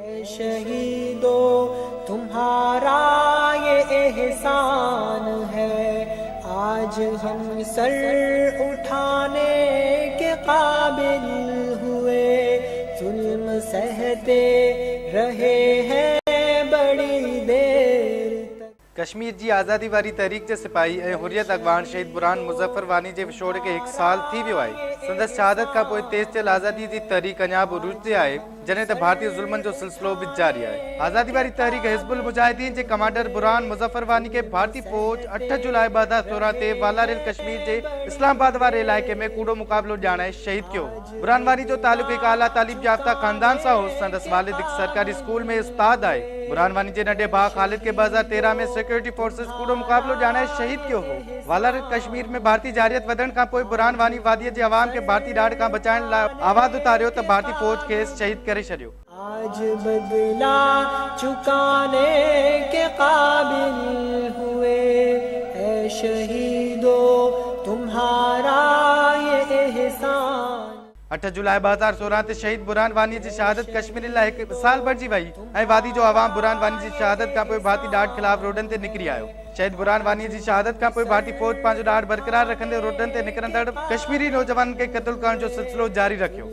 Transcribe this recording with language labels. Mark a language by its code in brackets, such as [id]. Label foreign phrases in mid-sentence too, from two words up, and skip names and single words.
[ur] شہیدو تمہارا یہ احسان ہے، آج ہم سر اٹھانے کے قابل ہوئے، ظلم سہتے رہے ہیں بڑی دیر تک۔ [sd] کشمیر جی آزادی واری تحریک جے سپاہی ऐं हुर्रियत अॻवान शहीद बुरहान मुज़फ़र वानी जे विछोड़ खे 1 साल थी वियो आहे। संदसि शहादत खां पोइ तेज़ थियल आज़ादी जी तहरीक अञा बि उरूज ते आहे, जॾहिं त भारतीय ज़ुल्मनि जो सिलसिलो बि जारी आहे। आज़ादी वारी तहरीक हिज़्बुल मुजाहिदीन जे कमांडर बुरहान मुज़फ़र वानी खे भारतीय फ़ौज 8 जुलाई 2016 ते वालारिल कश्मीर जे इस्लामाबाद वारे इलाइक़े में कूड़ो मुक़ाबिलो ॼाणाए शहीद कयो। बुरहान वानी जो तालुक़ हिकु आला तालीम याफ़्ता ख़ानदान सां हो। संदसि वालिद हिकु सरकारी स्कूल में उस्ताद आहे। बुरहान वानी जे नंढे भाउ ख़ालिद खे 2013 में [en] security forces [sd] कूड़ो मुक़ाबिलो ॼाणाए शहीद कयो हो। वालारिल कश्मीर में भारतीय जारियत वधण खां पोइ बुरहान वानी वादीअ जे अवाम खे भारतीय ॾाढ खां बचाइण लाइ आवाज़ उतारियो त भारतीय फ़ौज खेसि शहीद करे छॾियो। [ur] آج بدلا چکانے کے قابل ہوئے، اے شہیدو تمہارا یہ احسان۔ [sd] 8 जुलाई 2016 ते शहीद बुरहान वानी जी शहादत कश्मीर लाइ हिकु मिसाल बणिजी वई ऐं वादी जो अवाम बुरहान वानी जी शहादत खां पोइ भारतीय ॾाढ ख़िलाफ़ रोडनि ते निकिरी आयो। शहीद बुरहान वानी जी शहादत खां पोइ भारतीय फ़ौज पंहिंजो ॾाढ बरक़रार रखंदे रोडनि ते निकिरंदड़ कश्मीरी नौजवाननि खे क़त्ल करण जो सिलसिलो जारी रखियो।